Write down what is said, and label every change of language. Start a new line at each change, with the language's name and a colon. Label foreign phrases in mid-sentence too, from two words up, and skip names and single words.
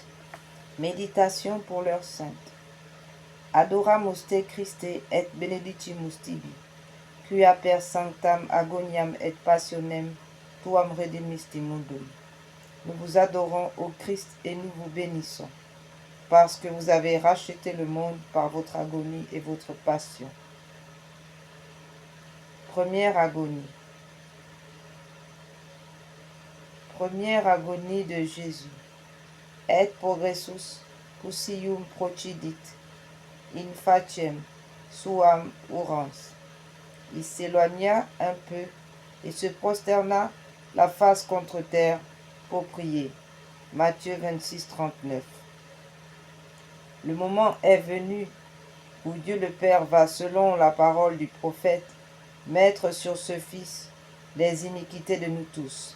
French: Méditation pour l'heure sainte.
Latin: Adoramus te Christe et benedicimus tibi, quia per sanctam agoniam et passionem tuam redemisti mundum.
French: Nous vous adorons, ô Christ, et nous vous bénissons, parce que vous avez racheté le monde par votre agonie et votre passion. Première agonie. Première agonie de Jésus.
Latin: Et progressus cusium procidit, in faciem suam urans.
French: Il s'éloigna un peu et se prosterna la face contre terre pour prier. Matthieu 26, 39. Le moment est venu où Dieu le Père va, selon la parole du prophète, mettre sur ce Fils les iniquités de nous tous.